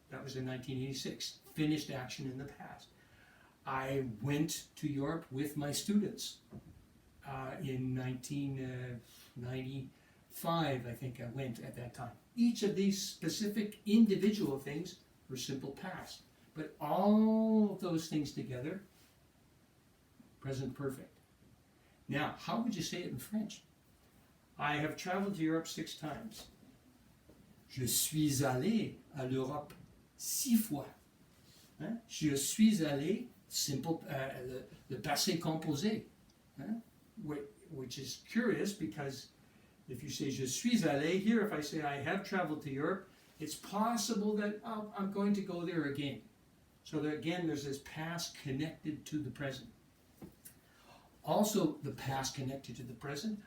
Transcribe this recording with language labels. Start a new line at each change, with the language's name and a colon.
English: That was in 1986. Finished action in the past. I went to Europe with my students in 1995, I think I went at that time. Each of these specific individual things were simple past. But all of those things together, present perfect. Now, how would you say it in French? I have traveled to Europe 6 times.
French: Je suis allé à l'Europe 6 fois. Hein? Je suis allé, simple, le passé composé. Hein?
English: Which is curious because if you say
French: je suis allé,
English: here if I say I have traveled to Europe, it's possible that I'm going to go there again. So that again, there's this past connected to the present. Also, the past connected to the present.